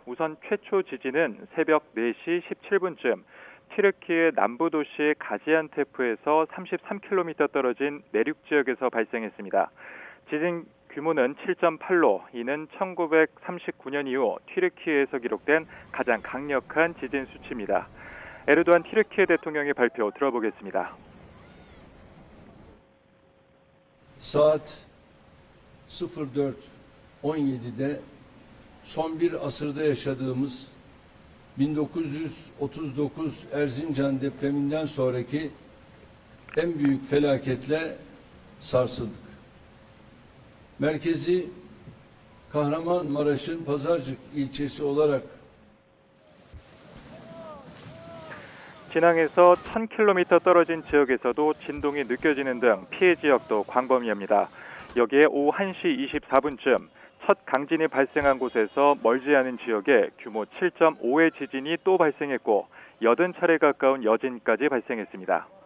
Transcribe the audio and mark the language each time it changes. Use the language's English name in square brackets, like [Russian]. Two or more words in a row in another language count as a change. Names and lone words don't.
[Korean] 우선 최초 지진은 새벽 4시 17분쯤 튀르키예 남부 도시 가지안테프에서 33km 떨어진 내륙 지역에서 발생했습니다. 지진 규모는 7.8로 이는 1939년 이후 튀르키예에서 기록된 가장 강력한 지진 수치입니다. 에르도안 튀르키예 대통령의 발표 들어보겠습니다. [Turkish] Saat 04:17'de son bir asırda yaşadığımız 1939 Erzincan depreminden sonraki en büyük felaketle sarsıldık. Merkezi Kahramanmaraş'ın Pazarcık ilçesi olarak [Korean] 진앙에서 1,000km 떨어진 지역에서도 진동이 느껴지는 등 피해 지역도 광범위합니다. 여기에 오후 1시 24분쯤 첫 강진이 발생한 곳에서 멀지 않은 지역에 규모 7.5의 지진이 또 발생했고 80차례 가까운 여진까지 발생했습니다.